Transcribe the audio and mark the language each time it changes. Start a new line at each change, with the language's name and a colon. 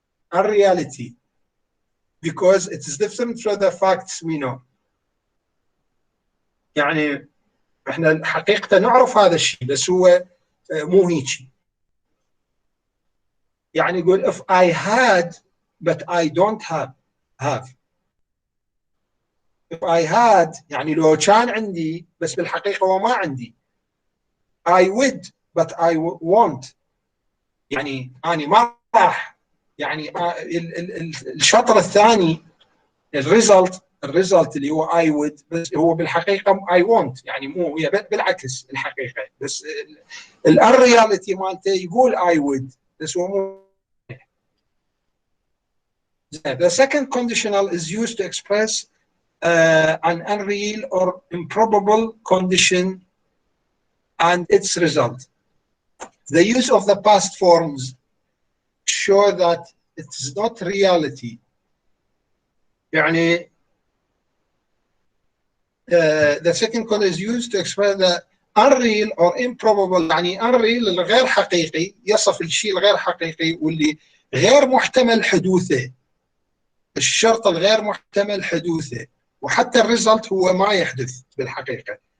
English: unreality because it is different from the facts we know.
Arabic: يعني احنا حقيقة نعرف هذا الشيء بس هو مو هيك. يعني يقول
English: if I had but I don't have. if I had
Arabic: يعني لو كان عندي بس بالحقيقة هو ما عندي.
English: I would but I won't,
Arabic: يعني أنا ما راح. يعني الشطر الثاني الريزلت اللي هو
English: I would
Arabic: بس هو بالحقيقة
English: I won't,
Arabic: يعني مو هي بالعكس الحقيقة, بس الرياليتي مالته يقول I would بس هو مو.
English: The second conditional is used to express an unreal or improbable condition and its result. The use of the past forms show that it's not reality.
Arabic: يعني
English: the second condition is used to express unreal or improbable،
Arabic: يعني unreal الغير حقيقي، يصف الشيء الغير حقيقي واللي غير محتمل حدوثه، الشرط الغير محتمل حدوثه، وحتى الريزلت هو ما يحدث بالحقيقة.